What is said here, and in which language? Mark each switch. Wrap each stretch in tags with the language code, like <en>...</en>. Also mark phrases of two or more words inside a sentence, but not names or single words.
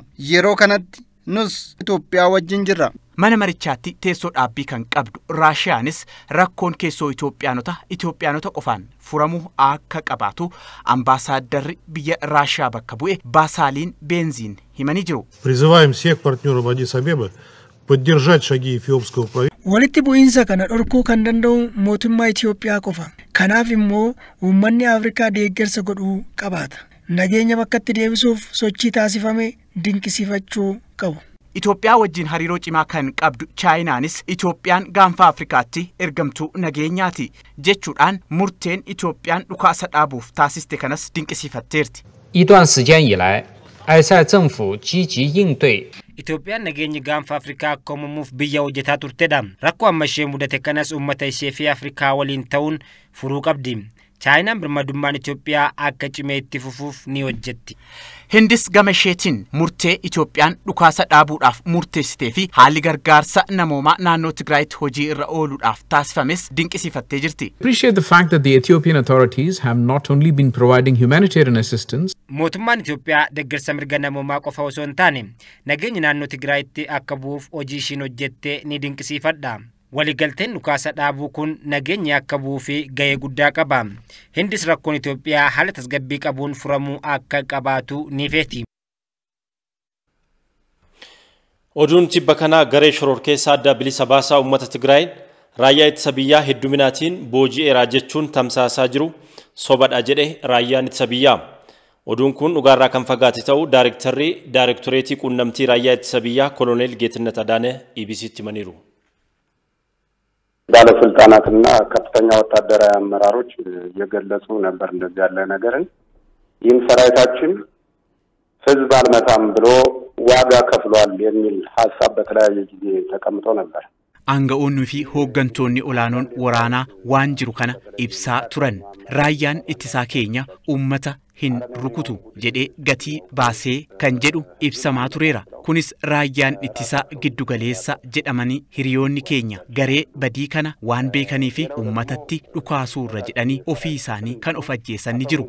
<om>Yeroo kanatti nus Itoophiyaa wajjin jirra. Mana marichaatti teessoo dhaabbii kan qabdu Raashiyaanis rakkoon keessoo Itoophiyaanota qofaan furamuu akka qabaatu ambaasaaddarri biyya Raashiyaa bakka bu'e Basaaliin Benziin himanii jiru.</om> <ru>Призываем всех партнеров Аддис-Абебы поддержать шаги эфиопского правительства.</ru> <om>Walitti bu'iinsa kana dhorkuu kan danda'u mootummaa Itoophiyaa qofa. Kanaaf immoo uummanni Afrikaa deeggarsa godhuu qabaata. Nageenya bakkatti deebisuuf sochii taasifame dinqisiifachuu qabu. Itoophiyaa wajjin hariiroo cimaa kan qabdu Chaayinaanis Itoophiyaan gaanfa Afrikaatti ergamtuu nageenyaati jechuudhaan murteen Itoophiyaan dhukaasa dhaabuuf taasiste kanas dinqisiifatteerti.</om> <zh>一段时间以来，埃塞政府积极应对</zh> <om>Itoophiyaan nageenyi gaanfa Afrikaa akka uumamuuf biyya hojjetaa turtedha. Rakkoo amma ishee mudate kanas uummata ishee fi Afrikaa waliin ta'uun furuu qabdi. chaayinaan birmadummaan Itoophiyaa akka cimee itti fufuuf ni hojjetti. Hindis gama isheetiin murtee Itoophiyaan dhukaasa dhaabuudhaaf murteessitee fi haalli gargaarsa namoomaa naannoo Tigraayitti hojii irra ooluudhaaf taasifames dinqisiifattee jirti.</om> <en>Appreciate the fact that the Ethiopian authorities have not only been providing humanitarian assistance.</en> <om>Mootummaan Itoophiyaa deeggarsa mirga namoomaa qofa osoo hin taane nageenyi naannoo Tigraayitti akka bu'uuf hojii ishiin hojjette ni dinqisiifadha. Waliigalteen dhukaasa dhaabuu kun nageenyi akka bu'uu fi gahee guddaa qaba. Hindis rakkoon Itoophiyaa haala tasgabbii qabuun furamuu akka qabaatu ni feeti. Oduun tibba kanaa garee shororkeessaa adda bilisa baasaa uummata Tigraay raayyaa ittisa biyyaa hedduminaatiin booji'eeraa jechuun tamsaasaa jiru sobadha jedhe raayyaan ittisa biyyaa. Oduun kun dhugaarraa kan fagaate ta'uu daarektoreetii quunnamtii raayyaa ittisa biyyaa Koloneel Geetnet Adaanee EBC'tti himaniiru.</om> <am>ባለስልጣናትና ከፍተኛ ወታደራዊ አመራሮች የገለጹ ነበር እንደዚህ ያለ ነገርን ይህም ሰራዊታችን ህዝብ አልመታም ብሎ ዋጋ ከፍሏል የሚል ሐሳብ በተለያየ ጊዜ ተቀምጦ ነበር።</am> <om>Aanga'oonnii fi hooggantoonni olaanoon waraanaa waan jiru kana ibsaa turan. Raayyaan ittisaa keenya uummata hin rukutu jedhee gatii baasee kan jedhu ibsamaa tureera. Kunis raayyaan ittisaa giddugaleessa jedhamanii hiriyoonni keenya garee badii kana waan beekanii fi uummatatti dhukaasuurra jedhanii ofii isaanii kan of ajjeessan ni jiru.</om>